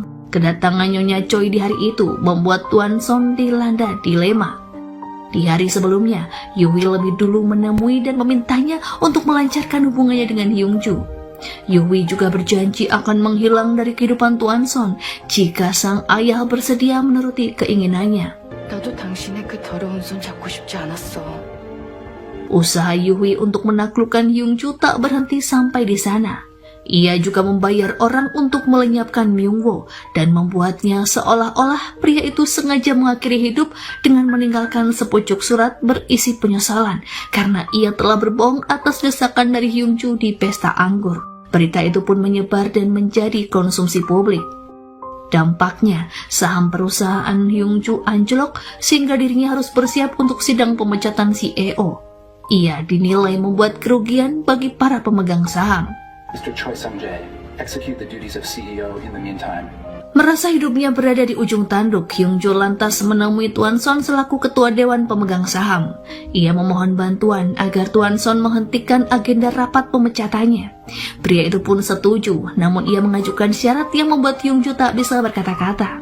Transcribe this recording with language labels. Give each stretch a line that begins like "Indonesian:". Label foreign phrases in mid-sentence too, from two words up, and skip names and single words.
Indonesian: Kedatangan Nyonya Choi di hari itu membuat Tuan Son dilanda dilema. Di hari sebelumnya, Yuhui lebih dulu menemui dan memintanya untuk melancarkan hubungannya dengan Yungju. Yuhui juga berjanji akan menghilang dari kehidupan Tuan Son jika sang ayah bersedia menuruti keinginannya.
Korean: 나도 당신의 그 더러운 손 잡고 싶지 않았어.
Indonesian: Usaha Yuhui untuk menaklukkan Yungju tak berhenti sampai di sana. Ia juga membayar orang untuk melenyapkan Myungwo dan membuatnya seolah-olah pria itu sengaja mengakhiri hidup dengan meninggalkan sepucuk surat berisi penyesalan karena ia telah berbohong atas desakan dari Yungju di pesta anggur. Berita itu pun menyebar dan menjadi konsumsi publik. Dampaknya, saham perusahaan Yungju anjlok sehingga dirinya harus bersiap untuk sidang pemecatan CEO. Ia dinilai membuat kerugian bagi para pemegang saham.
English: Mr. Choi Sung-jae, execute the duties of CEO in the meantime.
Indonesian: Merasa hidupnya berada di ujung tanduk, Yungju lantas menemui Tuan Son selaku ketua dewan pemegang saham. Ia memohon bantuan agar Tuan Son menghentikan agenda rapat pemecatannya. Pria itu pun setuju, namun ia mengajukan syarat yang membuat Yungju tak bisa berkata-kata.